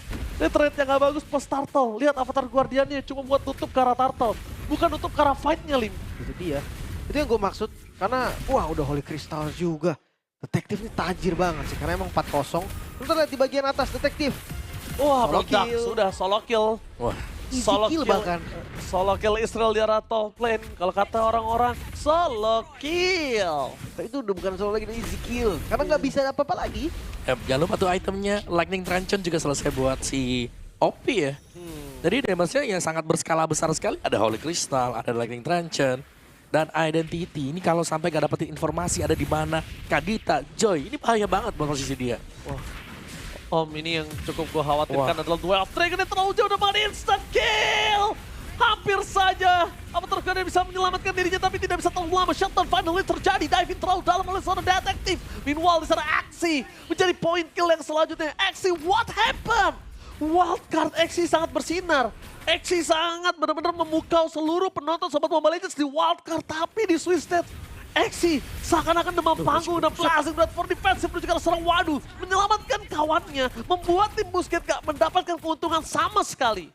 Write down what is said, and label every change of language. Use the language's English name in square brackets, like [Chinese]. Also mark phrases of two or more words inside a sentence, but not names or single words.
[Indonesian] Ini trade-nya nggak bagus plus Turtle. Lihat Avatar Guardiannya cuma buat tutup ke arah Turtle. Bukan tutup ke arah fight-nya, Lim. Itu dia. Itu yang gue maksud. Karena, wah udah Holy Crystal juga. Detektif ini tajir banget sih. Karena emang 4-0. Kita lihat di bagian atas, Detektif. Wah, Solo meledak. kill. Sudah [English] solo kill. [Indonesian] Wah, Easy Solo kill kill. bahkan. [English] Solo kill [Indonesian] Israel di arah top lane. Kalau kata orang-orang, [English] solo kill. [Indonesian] Tapi itu udah bukan solo lagi, itu [English] easy kill. [Indonesian] Karena nggak bisa apa-apa lagi. jangan lupa tuh itemnya Lightning Truncheon juga selesai buat si OP ya. Jadi damage-nya yang sangat berskala besar sekali. Ada Holy Crystal, ada Lightning Truncheon, dan Identity. Ini kalau sampai gak dapetin informasi ada di mana Kadita, Joy, ini bahaya banget buat posisi dia. Om, ini yang cukup gue khawatirkan adalah duel Dragon yang terlalu jauh dengan [English] instant kill. [Indonesian] Hampir saja Avatar Guardian bisa menyelamatkan dirinya tapi tidak bisa terlalu lama. Shutdown finally terjadi, diving terlalu dalam oleh seorang detektif. Meanwhile di sana Axie menjadi [English] point kill [Indonesian] yang selanjutnya. Axie, [English] what happened? [Indonesian] Wildcard Axie sangat bersinar. Axie sangat benar-benar memukau seluruh penonton Sobat Mobile Legends di wildcard, tapi di Swiss State Axie seakan-akan demam panggung dan Blazing Blood [English] for defensive [Indonesian] menuju ke arah serang Wadu, menyelamatkan kawannya, membuat tim Busquets gak mendapatkan keuntungan sama sekali.